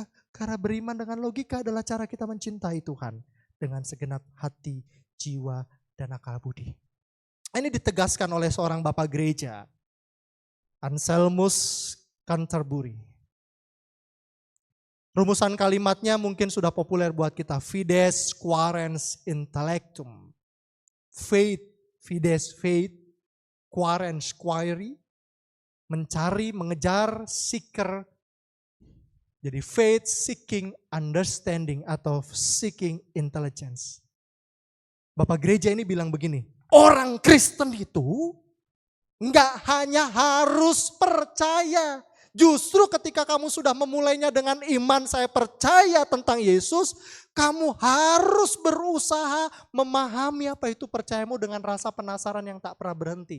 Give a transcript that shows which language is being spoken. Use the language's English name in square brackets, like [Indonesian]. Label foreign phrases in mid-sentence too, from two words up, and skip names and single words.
[Indonesian] Karena beriman dengan logika adalah cara kita mencintai Tuhan. Dengan segenap hati, jiwa, dan akal budi. Ini ditegaskan oleh seorang bapak gereja, Anselmus Canterbury. Rumusan kalimatnya mungkin sudah populer buat kita. [Latin] Fides quaerens intellectum. Faith, fides faith, quaerens query. [Indonesian] Mencari, mengejar, seeker. [English] Jadi faith seeking understanding atau seeking intelligence. [Indonesian] Bapak gereja ini bilang begini, orang Kristen itu enggak hanya harus percaya. Justru ketika kamu sudah memulainya dengan iman, saya percaya tentang Yesus, kamu harus berusaha memahami apa itu percayamu dengan rasa penasaran yang tak pernah berhenti.